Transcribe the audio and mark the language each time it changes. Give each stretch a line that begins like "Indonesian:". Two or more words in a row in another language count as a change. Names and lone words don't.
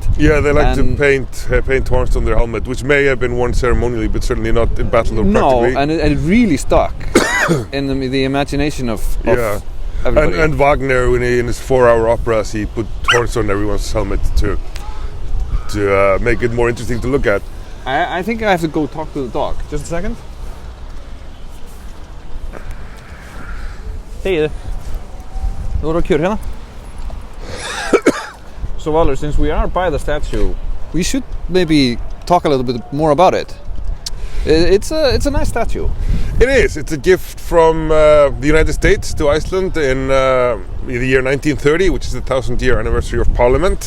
English: Yeah, they like to paint horns on their helmet, which may have been worn ceremonially, but certainly not in battle or practically. No, and it really stuck in the imagination of everybody. And Wagner, in his 4-hour operas, he put horns on everyone's helmet to make it more interesting to look at. I think I have to go talk to the dog. Just a second. Hey.
Icelandic: Þú voru að kjöra hérna?
English: So Valur, since we are by the statue, we should maybe talk a little bit more about it. It's a nice statue. It is. It's a gift from the United States to Iceland in the year 1930, which is the 1000-year anniversary of Parliament.